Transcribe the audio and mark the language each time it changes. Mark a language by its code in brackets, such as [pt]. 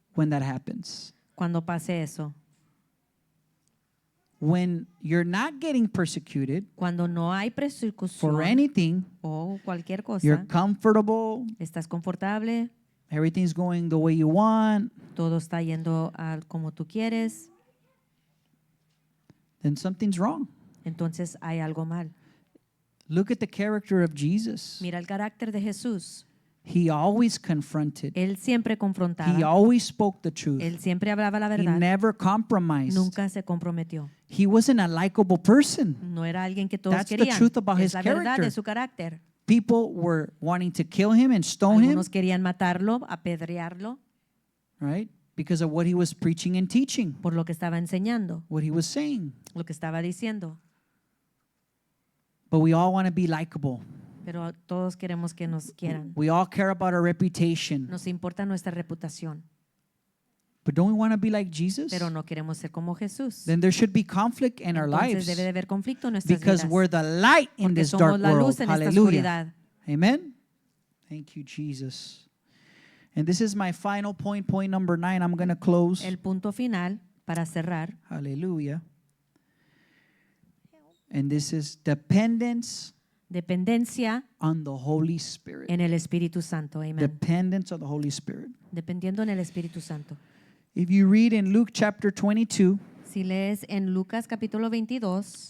[en] when that happens. [es] cuando pase eso. [en] When you're not getting persecuted [es] Cuando no hay [en] for [es] persecución [en] anything, [es] o cualquier [en] you're [es] cosa, [en] comfortable, [es] estás confortable, [en] everything's going the way you want, [es] todo está yendo como tú quieres, [en] then something's wrong. [es] entonces hay algo mal. [en] Look at the character of Jesus. [es] Mira el carácter de Jesús. [en] He always confronted. [es] Él siempre [en] He [es] confrontaba. [en] always spoke the truth. [es] Él siempre hablaba la [en] He [es] verdad. [en] never compromised. [es] Nunca se comprometió. [en] He wasn't a likable person. [es] No era alguien que todos [en] That's the [es] querían. [en] truth about [es] Es [en] his [es] la verdad [en] character. [es] de su carácter. [en] People were wanting to kill him and stone him, [es] Algunos querían matarlo, apedrearlo [en] right? Because of what he was preaching and teaching, [es] por lo que estaba enseñando, [en] what he was saying. [es] lo que estaba diciendo. [en] But we all want to be likable. [es] Pero todos queremos que nos quieran. [en] We all care about our reputation. [es] Nos importa nuestra reputación, [en] But don't we want to be like Jesus? [es] pero no queremos ser como Jesús. [en] Then there should be conflict in our [es] Entonces debe de haber conflicto en nuestras [en] because [es] vidas. [en] we're the light in [es] Porque [en] this [es] somos [en] dark [es] la [en] world. [es] luz en esta [en] Hallelujah. [es] oscuridad. [en] Amen. Thank you, Jesus. And this is my final point, point number 9. I'm going to close. [es] El punto final para cerrar. [en] Hallelujah. And this is dependence [es] Dependencia [en] on the Holy Spirit. [es] en el Espíritu Santo. Amen. [en] Dependence on the Holy Spirit. [es] Dependiendo en el Espíritu Santo. [en] If you read in Luke chapter 22, [es] Si lees en Lucas capítulo 22,